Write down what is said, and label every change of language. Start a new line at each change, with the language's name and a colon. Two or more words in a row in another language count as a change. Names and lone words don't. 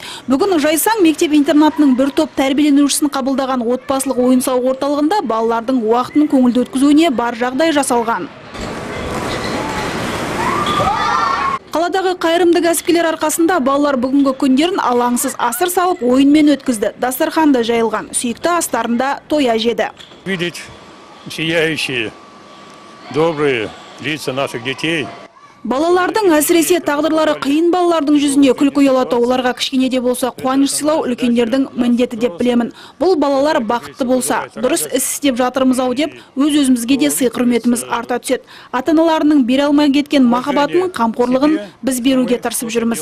Kazakh: Бүгін Жайсаң мектеп-интернатының бір топ тәрбиеленушісін қабылдаған отбасылық ойын-сауық орталығында балалардың уақытын көңілді өткізуіне бар жағдай жасалған. Қаладағы қайырымды кәсіпкерлер арқасында балалар бүгінгі күндерін алаңсыз асыр салып ойынмен өткізді. Дастарханда жайылған, сүйікті астарында тоя жеді.
Russian: Видеть сияющие, добрые лица наших детей.
Kazakh: Балалардың әсіресе тағдырлары қиын балалардың жүзіне күлкі ұялату, оларға кішкене де болса қуаныш сыйлау үлкендердің міндеті деп білемін. Бұл балалар бақытты болса, дұрыс іс істеп жатырмыз-ау деп, өз-өзімізге де сый-құрметіміз арта түседі. Ата-аналарының бере алмай кеткен махаббатын, қамқорлығын біз беруге тырысып жүрміз.